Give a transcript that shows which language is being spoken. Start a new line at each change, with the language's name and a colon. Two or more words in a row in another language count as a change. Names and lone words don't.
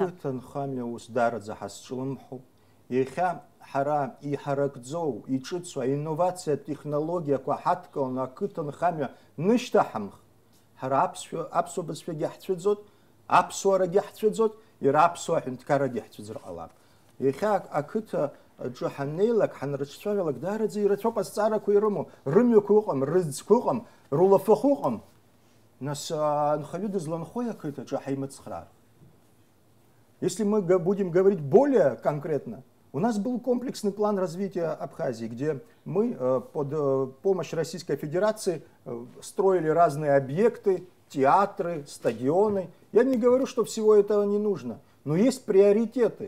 Abkhazian: Ақыҭанхамҩа ус даараӡа ҳазҿлымҳоуп. Иахьа ҳара иҳаракӡоу, иҿыцу аинновациатә технологиақәа ҳадкыланы ақыҭанхамҩа нышьҭаҳамх, ҳара аԥсуа бызшәагьы ҳцәыӡот, аԥсуарагьы ҳцәыӡот, иара аԥсуа ҳәынҭқаррагьы ҳцәыӡыр ҟалап. Иахьа ақыҭаҿы ҳаннеилак, ҳанрыҿцәажәалак, даараӡа ирацәоуп азҵаарақәа ирымоу, рымҩақәа ыҟам, рыӡқәа ыҟам, рулафахәы ыҟам. Нас анхаҩы дызланхои ақыҭаҿы ҳаимыцхраар?
Russian: Если мы будем говорить более конкретно, у нас был комплексный план развития Абхазии, где мы под помощь Российской Федерации строили разные объекты, театры, стадионы. Я не говорю, что всего этого не нужно, но есть приоритеты.